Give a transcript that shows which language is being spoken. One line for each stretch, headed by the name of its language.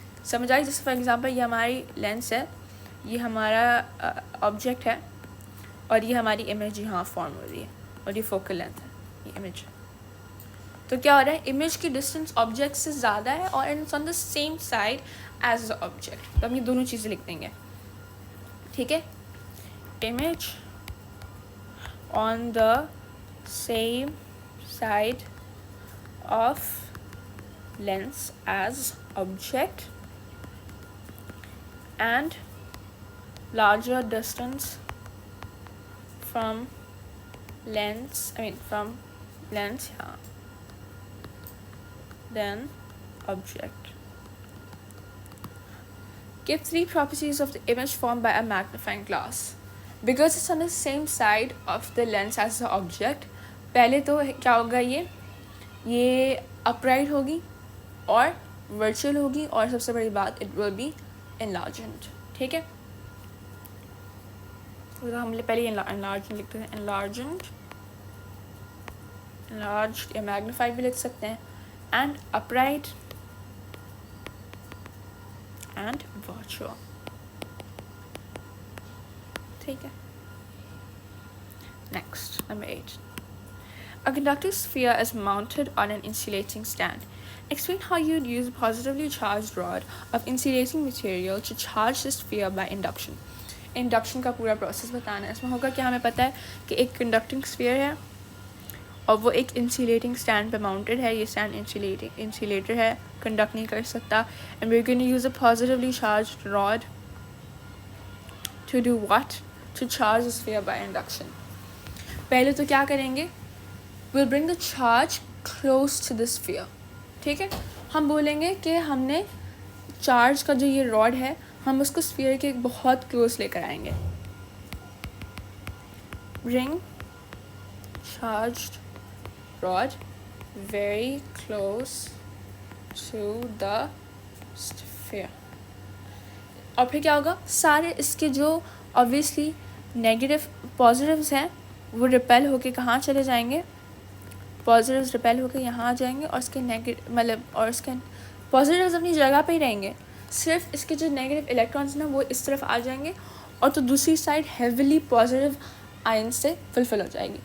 Hindi: समझ आई, जैसे for example ये हमारी लेंस है, ये हमारा ऑब्जेक्ट है, और ये हमारी इमेज यहाँ फॉर्म हो रही है, और ये फोकल लेंथ है, ये इमेज. तो क्या हो रहा है, इमेज की डिस्टेंस ऑब्जेक्ट से ज़्यादा है और
English: It's on the same side as the object.
Hindi: तो हम ये दोनों चीज़ें लिख देंगे. ठीक है,
English: Image on the same side of lens as object and larger distance from lens than object. Give 3 properties of the image formed by a magnifying glass. Because it's on the same side of the lens as the object,
Hindi: पहले तो क्या होगा, ये upright होगी और virtual होगी, और सबसे बड़ी बात
English: It will be enlarged.
Hindi: ठीक है, तो हम पहले enlarged लिखते हैं, enlarged या magnified भी लिख सकते हैं,
English: and upright and virtual.
Hindi: ठीक है.
English: Next, number 8. A conducting sphere is mounted on an insulating stand. Explain how you'd use a positively charged rod of insulating material to charge the sphere by induction.
Hindi: Induction का पूरा process बताना है. इसमें होगा कि हमें पता है कि एक conducting sphere है और वो एक insulating stand पे mounted है. ये stand insulator है, conduct नहीं कर सकता.
English: And we're going to use a positively charged rod to do what? To charge the sphere by induction.
Hindi: पहले तो क्या करेंगे?
English: We'll bring the charge close to the sphere.
Hindi: ठीक है, हम बोलेंगे कि हमने चार्ज का जो ये रॉड है हम उसको स्फीयर के बहुत क्लोज लेकर आएंगे.
English: Bring charged rod very close to the sphere.
Hindi: और फिर क्या होगा? सारे इसके जो obviously नेगेटिव पॉजिटिव्स हैं वो रिपेल होके कहाँ चले जाएंगे? पॉजिटिव्स रिपेल होकर यहाँ आ जाएंगे और इसके नेगेटिव मतलब और इसके पॉजिटिव्स अपनी जगह पे ही रहेंगे. सिर्फ इसके जो नेगेटिव इलेक्ट्रॉन्स ना वो इस तरफ आ जाएंगे और तो दूसरी साइड हेविली पॉजिटिव आयन से फुलफिल हो जाएगी.